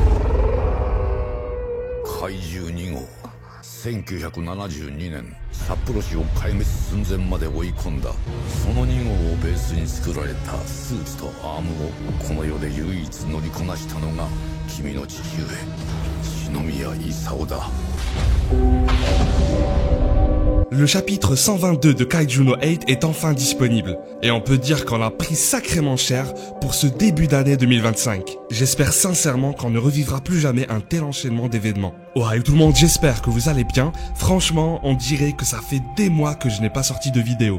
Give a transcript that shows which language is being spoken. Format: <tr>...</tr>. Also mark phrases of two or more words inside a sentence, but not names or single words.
<ja>怪獣2号、1972年札幌市を壊滅寸前まで追い込んだその2号をベースに作られたスーツとアームをこの世で唯一乗りこなしたのが君の父上篠宮勲だ。</ja> <fr>Le chapitre 122 de Kaiju no 8 est enfin disponible, et on peut dire qu'on a pris sacrément cher pour ce début d'année 2025. J'espère sincèrement qu'on ne revivra plus jamais un tel enchaînement d'événements. Ouais, tout le monde, j'espère que vous allez bien. Franchement, on dirait que ça fait des mois que je n'ai pas sorti de vidéo.</fr>